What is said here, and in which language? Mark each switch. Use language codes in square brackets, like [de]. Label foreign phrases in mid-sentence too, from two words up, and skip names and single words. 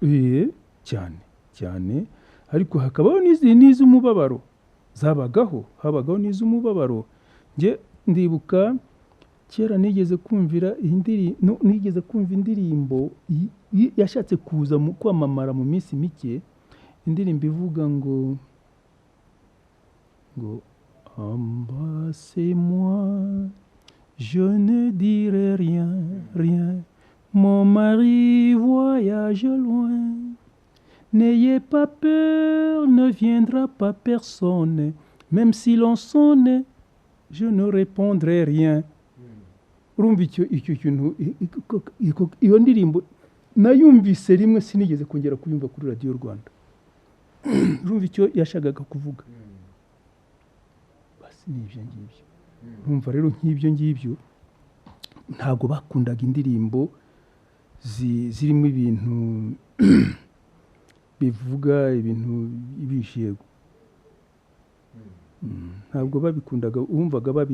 [rw] cyane ariko hakabaho n'iz'umubabaro habagaho n'iz'umubabaro njye ndibuka kera nigeze kumva indirimbo yashatse kuza kwamamara mu minsi mike indirimbo ivuga ngo [fr] embrassez-moi je ne dirai rien mon mari voyage loin n'ayez pas peur ne viendra pas personne même si l'on sonne je ne répondrai rien. [rw] urumva icyo kintu iyo ndirimbo nayumvise rimwe sinigeze kongera kuyumva kuri radiyo Rwanda urumva icyo yashakaga kuvuga basi n'ibyo ngibyo urumva rero nk'ibyo ngibyo ntabwo bakundaga indirimbo zirimo ibintu bivuga ibintu ibishego ntabwo babikundaga wumvaga